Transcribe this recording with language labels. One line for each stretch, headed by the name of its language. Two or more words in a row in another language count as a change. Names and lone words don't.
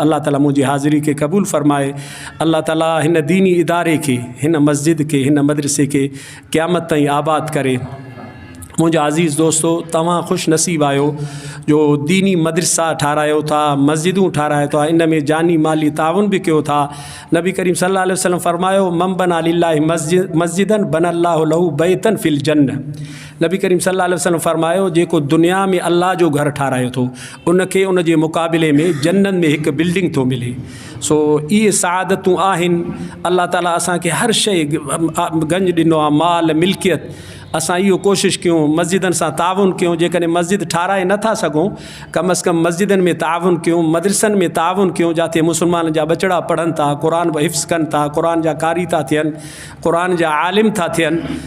Sindhi: अल्लाह ताला मुंहिंजी हाज़िरी खे क़बूल फ़रमाए। अल्लाह ताला हिन दीनी इदारे खे, हिन मस्जिद खे, हिन मदरसे खे क़यामत ताईं आबाद करे। मुंहिंजा अज़ीज़ दोस्तो, तव्हां ख़ुशि नसीब आहियो जो दीनी मदरसा ठारायो था, मस्जिदूं ठारायो था, इन में जानी माली ताउन बि कयो था। नबी करीम
Arabic: صلى الله عليه وسلم
Sindhi: फरमायो
Arabic: من بنى لله مسجدا بنى الله له بيتا في الجنة.
Sindhi: नबी करीम
Arabic: صلى الله عليه وسلم
Sindhi: फरमायो जेको दुनिया में अल्लाह जो घर ठारायो थो उनखे उन जे मुक़ाबिले में जन्नत में हिकु बिल्डिंग थो मिले। सो इहे सआदतूं आहिनि। अल्लाह ताला असांखे हर शइ गंज ॾिनो आहे, माल मिल्कियत। असां इहो कोशिशि कयूं मस्जिदनि सां ताउन कयूं। जेकॾहिं मस्जिद ठाराए नथा सघूं, कम अज़ कम मस्जिदनि में ताउन कयूं, मदरसनि में ताउन कयूं, जिते मुस्लमान जा बचड़ा पढ़नि था, क़ुर हिफ़्ज़ कनि था, क़ुर जा कारी था थियनि, क़ुर जा आलिम था थियनि।